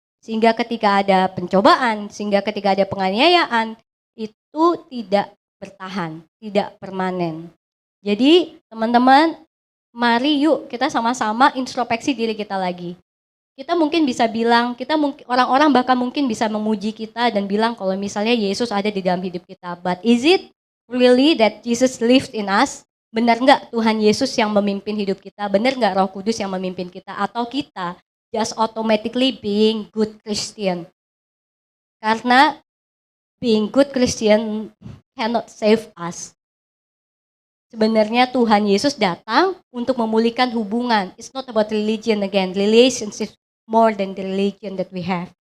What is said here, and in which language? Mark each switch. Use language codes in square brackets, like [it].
[id] Sehingga ketika ada pencobaan, sehingga ketika ada penganiayaan, itu tidak bertahan, tidak permanen. Jadi teman-teman, mari yuk kita sama-sama introspeksi diri kita lagi. Kita mungkin bisa bilang, orang-orang bahkan mungkin bisa memuji kita dan bilang kalau misalnya Yesus ada di dalam hidup kita. [en] But is it really that Jesus lives in us? [id] Benar nggak Tuhan Yesus yang memimpin hidup kita? Benar nggak Roh Kudus yang memimpin kita? Atau kita [en] just automatically being good Christian? [id] Karena [en] being good Christian cannot save us. [id] Sebenarnya Tuhan Yesus datang untuk memulihkan hubungan. [en] It's not about religion again. Relationship more than the religion that we have.